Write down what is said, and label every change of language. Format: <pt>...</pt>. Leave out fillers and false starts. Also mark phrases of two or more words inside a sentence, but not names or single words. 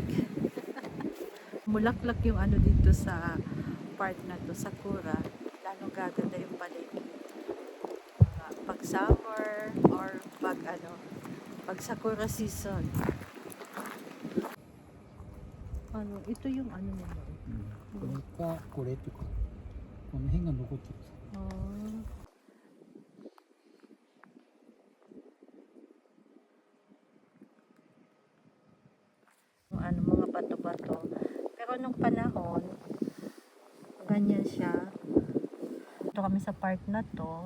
<tl>Mulaklak yung ano dito sa part na to, Sakura. Lalong gaganda yung paligid. Pag summer or pag ano, pag Sakura season. Ano, ito yung ano nila.</tl> <ja>これかこれとかこの辺が残ってる。</ja> <tl>Oh. Yung ano, mga bato-bato. Pero nung panahon, ganyan siya. Ito kami sa park na to.</tl>